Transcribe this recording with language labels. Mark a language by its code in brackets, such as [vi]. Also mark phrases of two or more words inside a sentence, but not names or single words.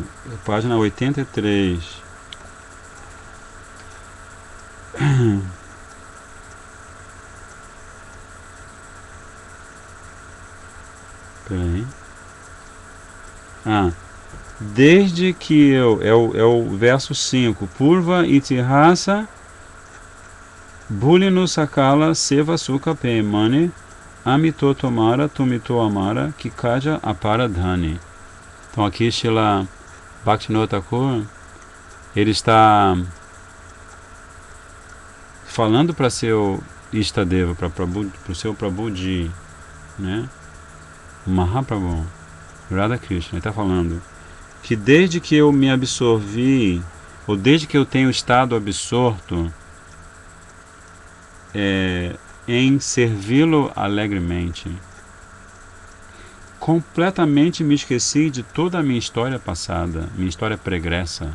[pt] Página 83. Peraí. Desde que eu... É o verso 5. [bn] পূর্ব ইতিহাস বুলিনু সকল সেবা সুখ পেমানে আমিতো তোমার তুমিতো আমার কিকাজ অপরাধনি. [pt] Então aqui Srila Bhaktivinoda Thakur, ele está falando para seu Istadeva, para o seu Prabhuji, né? Mahaprabhu, Radha Krishna, ele está falando que desde que eu me absorvi, ou desde que eu tenho estado absorto em servi-lo alegremente, completamente me esqueci de toda a minha história passada, minha história pregressa.